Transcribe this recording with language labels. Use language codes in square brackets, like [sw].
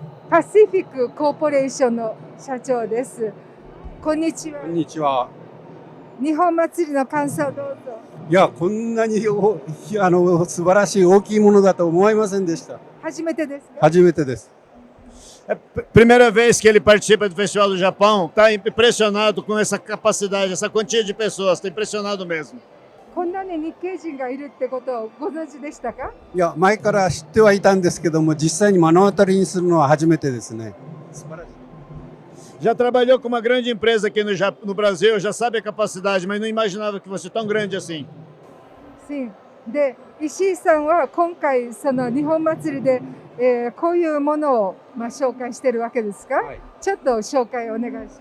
[ja] パシフィックコーポレーションの社長です。こんにちは。こんにちは。日本祭りの感想どうぞ。いや、こんなに素晴らしい大きいものだと思いませんでした。初めてですか？初めてです。 [pt] É a primeira vez que ele participa do Festival do Japão, está impressionado com essa capacidade, essa quantia de pessoas, está impressionado mesmo. [ja] こんなに日系人がいるってことをご存知でしたか？いや、前から知ってはいたんですけども、実際に目の当たりにするのは初めてですね。素晴らしい。 [pt] Já trabalhou com uma grande empresa aqui no Brasil, já sabe a capacidade, mas não imaginava que fosse tão grande assim. Sim. [ja] で、石井さんは今回その日本祭りで、こういうものを、紹介しているわけですか？はい、ちょっと紹介お願いします。